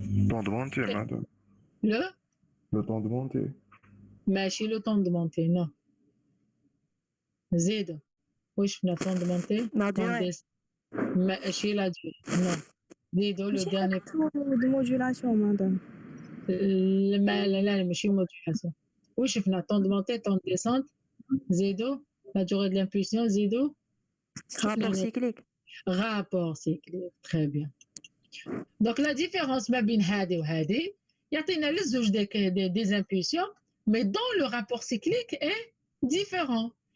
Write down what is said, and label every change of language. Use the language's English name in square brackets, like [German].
[French] Temps de montée, madame. Le temps de montée. [Arabic] ماشي [French] le temps de montée, non. [Arabic] زيد. واش شفنا [French] temps de montée؟ La durée. [Arabic] ماشي [French] la durée, non. [Arabic] زيدوا [French] le dernier. de modulation مادام. [Arabic] لا ماشي modulation. واش شفنا [French] temps de montée, temps de descente. [Arabic] زيدوا [French] la durée de l'impulsion, زيدوا. Rapport cyclique. Rapport cyclique, très bien. Donc la différence [Arabic] ما بين هذه وهذه يعطينا للزوج [French] des impulsions, mais dont le rapport cyclique est différent.